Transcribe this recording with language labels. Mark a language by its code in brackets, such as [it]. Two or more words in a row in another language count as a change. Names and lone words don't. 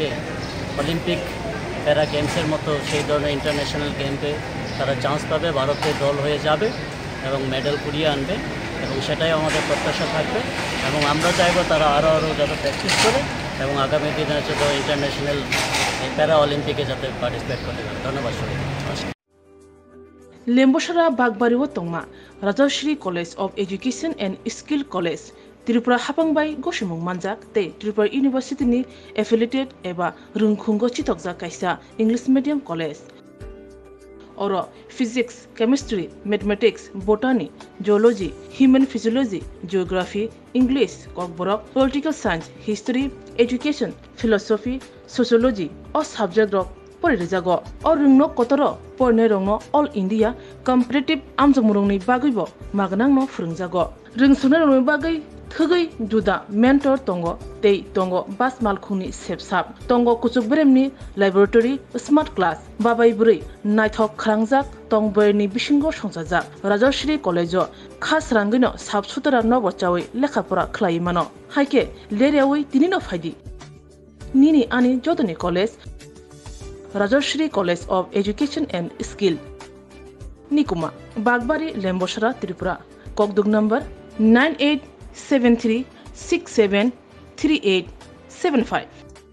[bn] অলিম্পিক প্যারা গেমসের মতো সেই ধরনের ইন্টারন্যাশনাল গেমে তারা চান্স পাবে, ভারতের দল হয়ে যাবে এবং মেডেল কুড়িয়ে আনবে, এবং সেটাই আমাদের প্রত্যাশা থাকবে। এবং আমরা চাইবো তারা আরও যাতে প্র্যাকটিস করে এবং আগামী দিনে যত ইন্টারন্যাশনাল প্যারা অলিম্পিকে যাতে পার্টিসিপেট করতে পারে। ধন্যবাদ সবাইকে। [trp] লেম্বসরা বাগবারিও তংমা রাজশ্রী কলেজ অফ এডুকেশন এন্ড স্কিল কলেজ त्रिपुरा हापांबाई गसिमुं मानजाक ते त्रिपुरा यूनिवर्सिटीनि एफिलिएटेड एबा रुंखुंगो चितकजा कायसा [en] English medium college [trp] और [en] physics chemistry mathematics botany geology human physiology geography English Kokborok political science history education philosophy sociology [trp] और सब्जेक्ट रक परिरेजागो और रुंगनो कतर परने रंगनो [en] All India competitive [trp] आमजमुरंनि बागैबो मागनांनो फोरोंजागो रोंसुनो रंगनि बागै थगै जुदा मेंटर तंगो तै तंगो बास मालखुंनि सेबसाब तंगो कुचुक ब्रेमनि लैबोरेटरी [en] smart class [trp] बाबाई बुरै नायथक खालांजाक तंबयनि बिसिंगो संसाजाक राजश्री कलेजो खास रांगैनो साबसुतरा नबचावै लेखाफोरा खलायमानो हायके लेरेवै तिनिनो फायदि निनि आनि जदनि कलेज राजश्री कलेज ऑफ एजुकेशन एंड स्किल निकुमा बागबारी लेम्बसरा त्रिपुरा ककदुग नंबर 9873673875